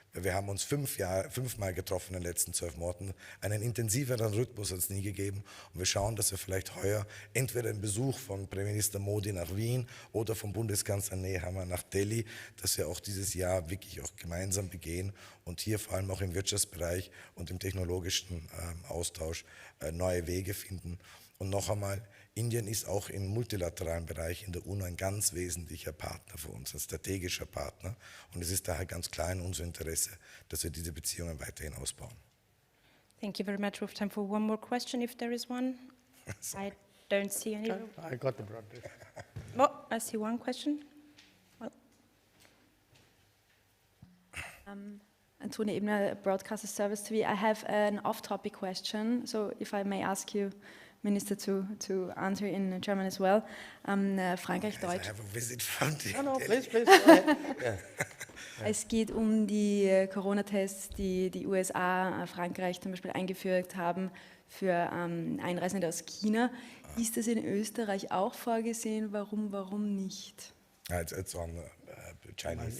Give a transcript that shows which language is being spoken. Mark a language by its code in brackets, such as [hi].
[de] Wir haben uns fünfmal getroffen in den letzten 12 Monaten, einen intensiveren Rhythmus hat es nie gegeben und wir schauen, dass wir vielleicht heuer entweder einen Besuch von Premierminister Modi nach Wien oder vom Bundeskanzler Nehammer nach Delhi, dass wir auch dieses Jahr wirklich auch gemeinsam begehen und hier vor allem auch im Wirtschaftsbereich und im technologischen Austausch neue Wege finden. Und noch einmal, Indien ist auch im multilateralen Bereich in der UNO ein ganz wesentlicher Partner für uns, ein strategischer Partner. Und es ist daher ganz klar in unserem Interesse, dass wir diese Beziehungen weiterhin ausbauen. [en] Thank you very much. We have time for one more question, if there is one. I don't see any. I got the broad. Oh, I see one question. Well. Antonia Ebner, Broadcaster Service TV. I have an off-topic question, so if I may ask you, Minister, to answer in German as well. [de] Frankreich, Deutsch. [en] I have a visit from the No, please. Yeah. [de] Es geht um die Corona-Tests, die die USA, Frankreich zum Beispiel eingeführt haben für Einreisende aus China. Ist das in Österreich auch vorgesehen? Warum nicht? [en] It's on Chinese.